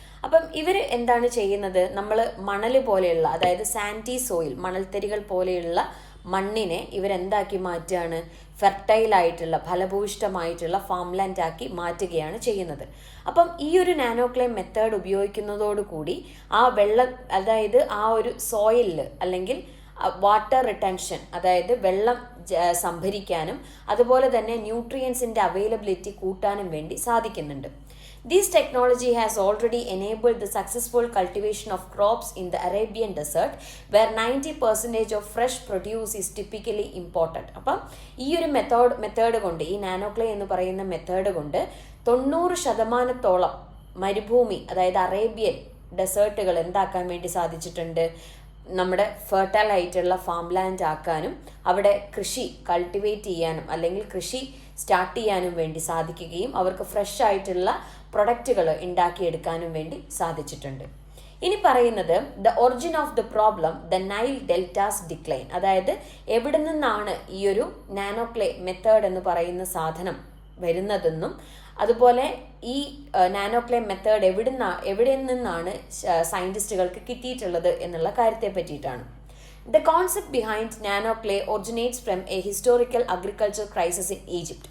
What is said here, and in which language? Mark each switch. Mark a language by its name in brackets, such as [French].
[Malayalam] അപ്പം ഇവർ എന്താണ് ചെയ്യുന്നത്, നമ്മൾ മണൽ പോലെയുള്ള അതായത് സാൻഡി സോയിൽ മണൽത്തരികൾ പോലെയുള്ള മണ്ണിനെ ഇവരെന്താക്കി മാറ്റുകയാണ്, ഫെർട്ടൈലായിട്ടുള്ള ഫലഭൂയിഷ്ടമായിട്ടുള്ള ഫാംലാൻഡ് ആക്കി മാറ്റുകയാണ് ചെയ്യുന്നത്. അപ്പം ഈ ഒരു നാനോ ക്ലേ മെത്തേഡ് ഉപയോഗിക്കുന്നതോടുകൂടി ആ വെള്ളം അതായത് ആ ഒരു സോയിലിൽ അല്ലെങ്കിൽ വാട്ടർ റിട്ടൻഷൻ അതായത് വെള്ളം സംഭരിക്കാനും അതുപോലെ തന്നെ ന്യൂട്രിയൻസിൻ്റെ അവൈലബിലിറ്റി കൂട്ടാനും വേണ്ടി സാധിക്കുന്നുണ്ട്. [English] This technology has already enabled the successful cultivation of crops in the Arabian desert, where 90% of fresh produce is typically imported. [Malayalam] അപ്പം ഈ ഒരു മെത്തേഡ് കൊണ്ട്, ഈ നാനോ ക്ലേ എന്ന് പറയുന്ന മെത്തേഡ് കൊണ്ട് 90% മരുഭൂമി അതായത് അറേബ്യൻ ഡെസേർട്ടുകൾ എന്താക്കാൻ വേണ്ടി സാധിച്ചിട്ടുണ്ട്, നമ്മുടെ ഫെർട്ടൈൽ ആയിട്ടുള്ള ഫാംലാൻഡ് ആക്കാനും അവിടെ കൃഷി കൾട്ടിവേറ്റ് ചെയ്യാനും അല്ലെങ്കിൽ കൃഷി സ്റ്റാർട്ട് ചെയ്യാനും വേണ്ടി സാധിക്കുകയും അവർക്ക് ഫ്രഷ് ആയിട്ടുള്ള പ്രൊഡക്റ്റുകൾ ഉണ്ടാക്കിയെടുക്കാനും വേണ്ടി സാധിച്ചിട്ടുണ്ട്. ഇനി പറയുന്നത് the origin of the problem, the Nile deltas decline. അതായത് എവിടെ നിന്നാണ് ഈ ഒരു നാനോ ക്ലേ മെത്തേഡ് എന്ന് പറയുന്ന സാധനം വരുന്നതെന്നും അതുപോലെ ഈ നാനോ ക്ലേ മെത്തേഡ് എവിടെ നിന്നാണ് സയൻറ്റിസ്റ്റുകൾക്ക് കിട്ടിയിട്ടുള്ളത് എന്നുള്ള കാര്യത്തെ പറ്റിയിട്ടാണ്. [English] The concept behind nano clay originates from a historical agriculture crisis in Egypt.